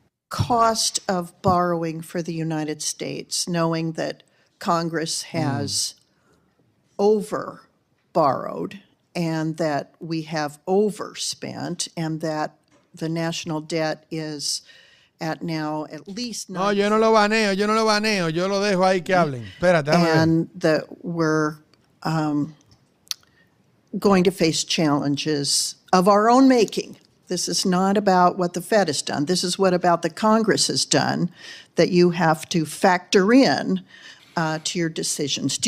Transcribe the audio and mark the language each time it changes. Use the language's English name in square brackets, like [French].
[English] cost of borrowing for the United States, knowing that Congress has over borrowed and that we have overspent and that the national debt is at now at least [Spanish] No, yo no lo baneo, yo lo dejo ahí que hablen. Espérate, [English] and that we're going to face challenges of our own making. This is not about what the Fed has done. This is what about the Congress has done that you have to factor in to your decisions.